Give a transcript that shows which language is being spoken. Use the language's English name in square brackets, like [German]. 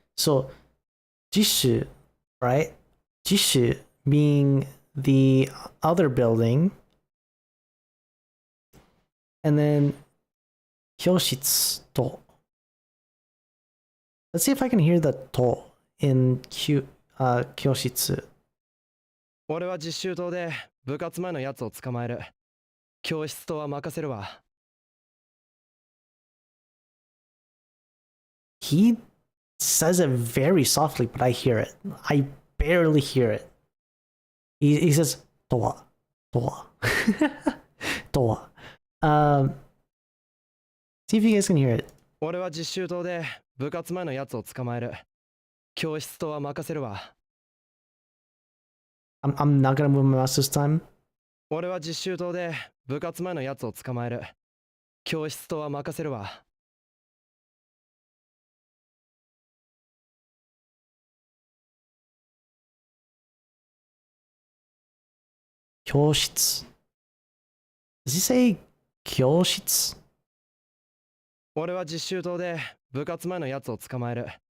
[English] So, jishu, right? Jishu being the other building. And then, hyoshitsu to. Let's see if I can hear the to in kyoshitsu. [Japanese] 俺は実習棟で部活前のやつを捕まえる。教室とは任せるわ。 [English] He says it very softly, but I hear it. I barely hear it. He says, toa, toa, toa. See if you guys can hear it. [Japanese] 俺は実習棟で部活前のやつを捕まえる。教室とは任せるわ。 [English] I'm not gonna move my mouse this time. [Japanese] 俺は実習棟で部活前のやつを捕まえる。教室とは任せるわ。教室. [English] Does he say 教室? [Japanese] 俺は実習棟で部活前のやつを捕まえる。